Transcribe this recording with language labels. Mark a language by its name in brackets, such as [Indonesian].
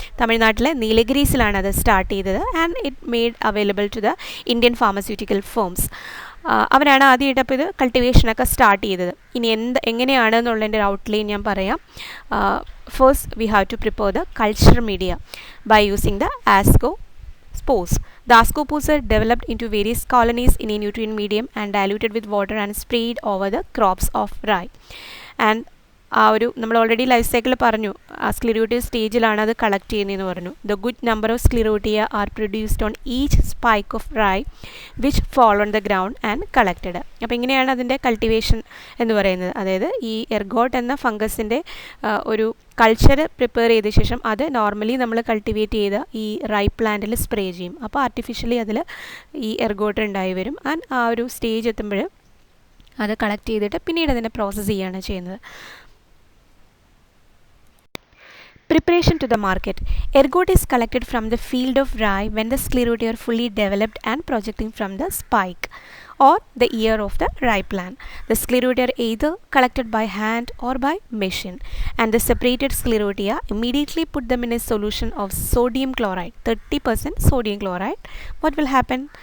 [Malayalam] തമിഴ്നാട്ടിലെ നീലഗിരീസിലാണ് അത് സ്റ്റാർട്ട് ചെയ്തത്. [English] And it made available to the Indian pharmaceutical firms. [Malayalam] അവരാണ് ആദ്യമായിട്ട് അപ്പോൾ ഇത് കൾട്ടിവേഷനൊക്കെ സ്റ്റാർട്ട് ചെയ്തത്. ഇനി എങ്ങനെയാണെന്നുള്ളതിൻ്റെ ഒരു ഔട്ട്ലൈൻ ഞാൻ പറയാം. [English] First we have to prepare the culture media by using the spores. The ascospores are developed into various colonies in a nutrient medium and diluted with water and sprayed over the crops of rye. [Malayalam] And ആ ഒരു നമ്മൾ already life cycle പറഞ്ഞു, ആ സ്ക്ലിറോട്ടിയ സ്റ്റേജിലാണ് അത് collect ചെയ്യുന്നതെന്ന് പറഞ്ഞു. [English] The good number of sclerotia are produced on each spike of rye which fall on the ground and collected. [Malayalam] അപ്പോൾ ഇങ്ങനെയാണ് അതിൻ്റെ കൾട്ടിവേഷൻ എന്ന് പറയുന്നത്. അതായത് ഈ എർഗോട്ട് എന്ന ഫംഗസിൻ്റെ ഒരു കൾച്ചർ പ്രിപ്പയർ ചെയ്ത ശേഷം അത് നോർമലി നമ്മൾ കൾട്ടിവേറ്റ് ചെയ്ത ഈ റൈ പ്ലാന്റിൽ സ്പ്രേ ചെയ്യും. അപ്പോൾ ആർട്ടിഫിഷ്യലി അതിൽ ഈ എർഗോട്ട് ഉണ്ടായി വരും. ആൻഡ് ആ ഒരു സ്റ്റേജ് എത്തുമ്പോൾ അത് കളക്ട് ചെയ്തിട്ട് പിന്നീട് അതിനെ പ്രോസസ്സ് ചെയ്യുകയാണ് ചെയ്യുന്നത്. [English] Preparation to the market. Ergot is collected from the field of rye when the sclerotia are fully developed and projecting from the spike or the ear of the rye plant. The sclerotia are either collected by hand or by machine, and the separated sclerotia immediately put them in a solution of sodium chloride, 30% sodium chloride. What will happen?